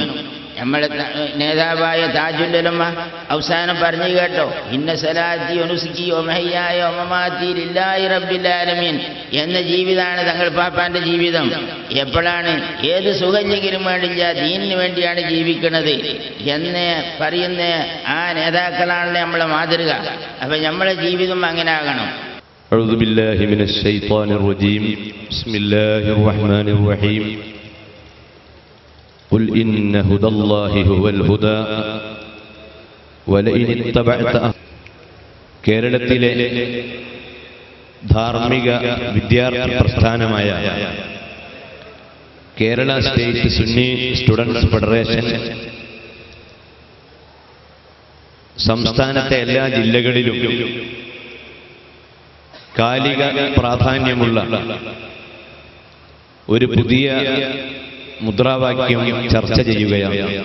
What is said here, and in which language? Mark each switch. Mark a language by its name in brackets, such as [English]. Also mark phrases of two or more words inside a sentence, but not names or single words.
[Malayalam] നമ്മളെ നേതാവായ താജുൽ ഉലമ അവസാനം പറഞ്ഞു കേട്ടോ, [Arabic] إن صلاتي ونسكي ومحياي ومماتي لله رب العالمين [Malayalam] എന്ന ജീവിതമാണ് തങ്ങൾ പാപ്പാൻ്റെ ജീവിതം. എപ്പോഴാണ് ഏത് സുഖഞ്ഞെങ്കിലും വേണ്ടില്ല ദീനിന് വേണ്ടിയാണ് ജീവിക്കുന്നത് എന്ന് പറയുന്ന ആ നേതാക്കളാണല്ലോ നമ്മളെ മാതൃക. അപ്പം നമ്മളെ ജീവിതം അങ്ങനെ ആകണം. [Arabic] أعوذ بالله من الشيطان الرجيم بسم الله الرحمن الرحيم قل إن هدى الله هو الهدى ولئن اتبعت [Malayalam] കേരളത്തിലെ ധാർമ്മിക വിദ്യാർത്ഥി പ്രസ്ഥാനമായ കേരള സ്റ്റേറ്റ് സുന്നി സ്റ്റുഡൻസ് ഫെഡറേഷൻ സംസ്ഥാനത്തെ എല്ലാ ജില്ലകളിലും കാലിക പ്രാധാന്യമുള്ള ഒരു പുതിയ മുദ്രാവാക്യം ചർച്ച ചെയ്യുകയാണ്.